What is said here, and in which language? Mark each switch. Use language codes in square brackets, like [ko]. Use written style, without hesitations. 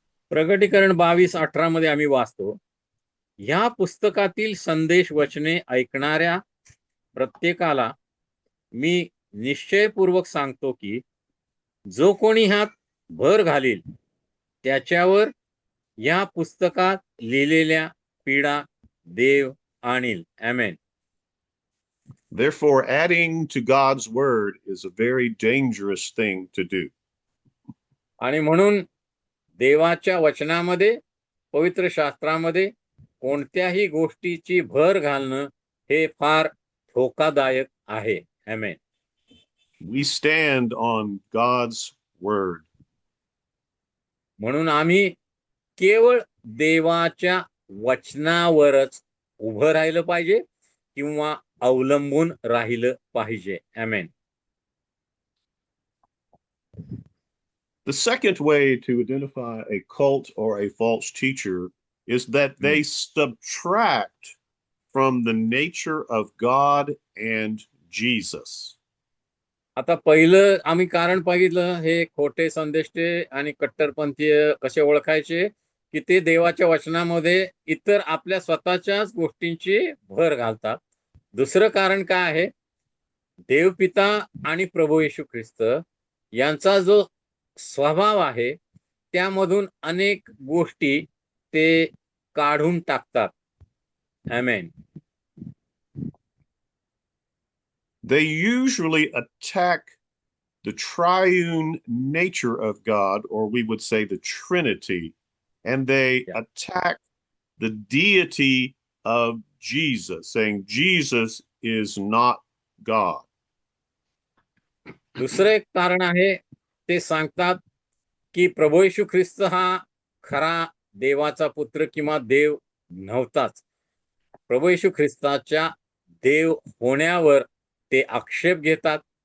[mr] प्रगटीकरण 22:18 मध्ये आम्ही वाचतो, ह्या पुस्तकातील संदेश वचने ऐकणाऱ्या प्रत्येकाला मी निश्चयपूर्वक सांगतो की जो कोणी ह्यात भर घालील त्याच्यावर या पुस्तकात लिहिलेल्या पीडा देव आणील. आमेन. [en] Therefore, adding to God's word is a very dangerous thing to do. [mr] आणि म्हणून देवाच्या वचनामध्ये, पवित्र शास्त्रामध्ये कोणत्याही गोष्टीची भर घालणं हे फार धोकादायक आहे. आमेन. [en] We stand on God's word. [mr] म्हणून आम्ही केवळ देवाच्या वचनावरच उभं राहिलं पाहिजे किंवा अवलंबून राहिलं पाहिजे. आमेन. [en] The second way to identify a cult or a false teacher is that they subtract from the nature of God and Jesus. [mr] आता पहिलं आम्ही कारण पाहिलं, हे खोटे संदेष्टे आणि कट्टरपंथीय कसे ओळखायचे, की ते देवाच्या वचनामध्ये इतर आपल्या स्वतःच्याच गोष्टींची भर घालतात. दुसरं कारण काय आहे, देवपिता आणि प्रभू येशू ख्रिस्त यांचा जो स्वभाव आहे त्यामधून अनेक गोष्टी ते काढून टाकतात. आमेन. [en] They usually attack the triune nature of God, or we would say the Trinity, and they attack the deity of Jesus, saying Jesus is not God. [mr] दुसरं एक कारण आहे, ते सांगतात की प्रभू येशू ख्रिस्त हा खरा देवाचा पुत्र किंवा देव नव्हताच. प्रभू येशू ख्रिस्ताच्या देव होण्यावर ते आक्षेप घेतात.